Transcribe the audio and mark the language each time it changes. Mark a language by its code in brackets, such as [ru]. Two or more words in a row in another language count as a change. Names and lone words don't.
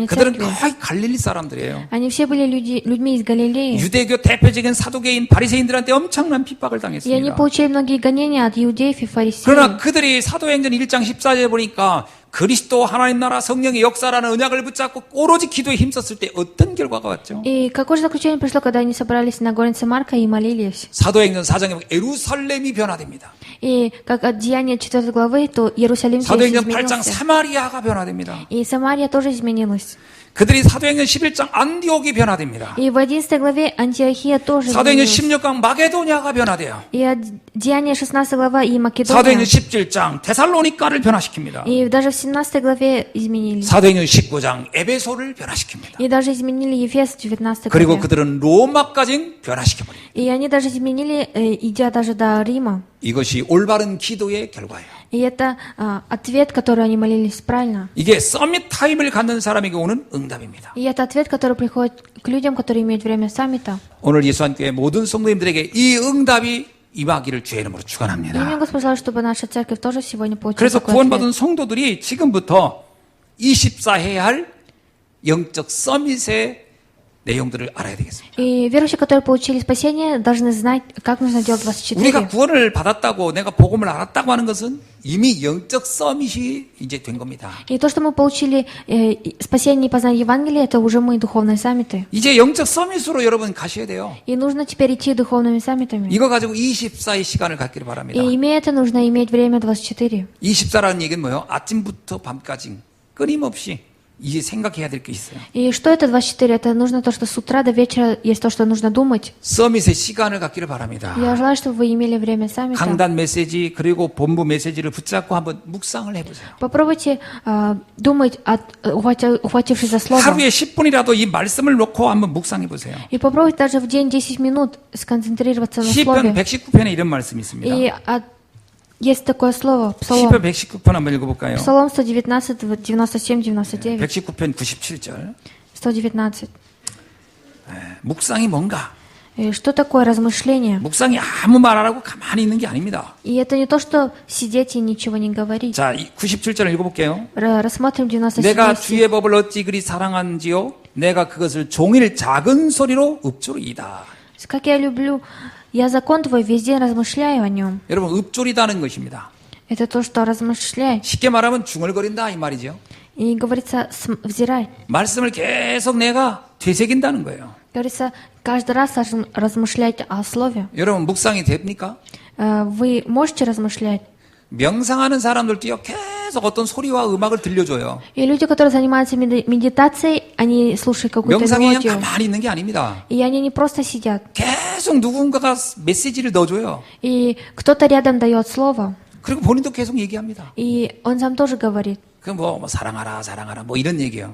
[ko] 그들은 [ru] церкви? [ko] 거의 갈릴리 사람들이에요. [ru] Они все были людьми из Галилеи. [ko] 유대교 대표적인 사두개인 바리새인들한테 엄청난 핍박을 [ru] И они [ko] 당했습니다. [ru] получили многие гонения от иудеев и фарисеев. [ko] 그러나 그들이 사도행전 1장 14절에 보니까 그리스도 하나님 나라 성령의 역사라는 언약을 붙잡고 오로지 기도에 힘썼을 때 어떤 결과가 왔죠? [ru] И какое же заключение пришло, когда они собрались на горнице Марка и молились? [ko] 사도행전 4장에 보면 예루살렘이 변화됩니다. [ru] И как от Деяния 4 главы, то Иерусалим весь [ko] 사도행전 8장 [ru] изменился. [ko] 사마리아가 변화됩니다. [ru] И Самария тоже изменилась. [ko] 그들이 사도행전 11장 안디옥이 변화됩니다. [ru] И в 11 главе Антиохия тоже [ko] 사도행전 [ru] изменилась. [ko] 16장 마게도냐가 변화돼요. [ru] И от Деяния 16 глава и [ko] 사도행전 [ru] Македония. [ko] 17장 데살로니가를 변화시킵니다. [ru] И даже в 17 главе изменили. [ko] 사도행전 19장 에베소를 변화시킵니다. [ru] И даже изменили Ефес в 19 [ko] 그리고 [ru] главе. [ko] 그들은 로마까지 변화시켜버립니다. [ru] И они даже изменили, идя даже до Рима. [ko] 이것이 올바른 기도의 결과예요. [ru] И это ответ, который они молились правильно. [ko] 이게 서밋 타임을 갖는 사람에게 오는 응답입니다. [ru] И это ответ, который приходит к людям, которые имеют время саммита. [ko] 오늘 예수한교회 모든 성도님들에게 이 응답이 임하기를 주의 이름으로 [ru] И мне [ko] 축원합니다. [ru] Господь желает, чтобы наша церковь тоже сегодня получила [ko] 그래서 [ru] такой [ko] 구원받은 [ru] ответ. [ko] 성도들이 지금부터 24 해야 할 영적 서밋의 내용들을 알아야 되겠습니다. [ru] И верующие, которые получили спасение, должны знать, как нужно делать 24. [ko] 우리가 구원을 받았다고 내가 복음을 알았다고 하는 것은 이미 영적 서밋이 이제 된 겁니다. [ru] И то, что мы получили спасение и познание Евангелия, это уже мы духовные саммиты. [ko] 이제 영적 서밋으로 여러분 가셔야 돼요. [ru] И нужно теперь идти духовными саммитами. [ko] 이거 가지고 24의 시간을 갖기를 바랍니다. [ru] И имея это, нужно иметь время 24. [ko] 24라는 얘기는 뭐예요? 아침부터 밤까지 끊임없이 이제 생각해야 될 게 있어요. [ru] И что это 24? Это нужно то, что с утра до вечера есть то, что нужно думать. [ko] 서밋의 시간을 갖기를 바랍니다. [ru] Я желаю, чтобы вы имели время саммита. [ko] 강단 메시지 그리고 본부 메시지를 붙잡고 한번 묵상을 해보세요. [ru] Попробуйте думать, ухватившись за слово. [ko] 하루에 10분이라도 이 말씀을 놓고 한번 묵상해보세요. [ru] И попробуйте даже в день 10 минут сконцентрироваться на [ko] 시편 [ru] слове. [ko] 119편에 이런 말씀이 있습니다. [ru] И есть такое слово, [ko] 시편 [ru] Псалом. [ko] 119편 한번 읽어볼까요? [ru] Псалом 119, 97, 99. [ko] 119편 97절. 119. 묵상이 뭔가? [ru] И что такое размышление? [ko] 묵상이 아무 말 안 하고 가만히 있는 게 아닙니다. [ru] И это не то, что сидеть и ничего не говорить. [ko] 자, 97절 읽어볼게요. [ru] Рассмотрим 97 [ko] 내가 [ru] стих. [ko] 주의 법을 어찌 그리 사랑한지요? 내가 그것을 종일 작은 소리로 읊조리이다. [ru] Как я люблю, я закон твой весь день размышляю о нем. [ko] 여러분, 읊조리다는 것입니다. [ru] Это то, что размышляй. [ko] 쉽게 말하면 중얼거린다 이 말이죠. [ru] И говорится, взирай. [ko] 말씀을 계속 내가 되새긴다는 거예요. [ru] Говорится, каждый раз размышлять о слове. [ko] 여러분, 묵상이 됩니까? [ru] Вы можете размышлять? [ko] 명상하는 사람들도요, 계속 어떤 소리와 음악을 들려줘요. [ru] И люди, которые занимаются медитацией, они слушают какую-то [ko] 명상이 그냥 [ru] мелодию. [ko] 가만히 있는 게 아닙니다. [ru] И они не просто сидят. [ko] 계속 누군가가 메시지를 넣어줘요. [ru] И кто-то рядом дает слово. [ko] 그리고 본인도 계속 얘기합니다. [ru] И он сам тоже говорит. [ko] 그 뭐 사랑하라, 사랑하라, 뭐 이런 얘기요.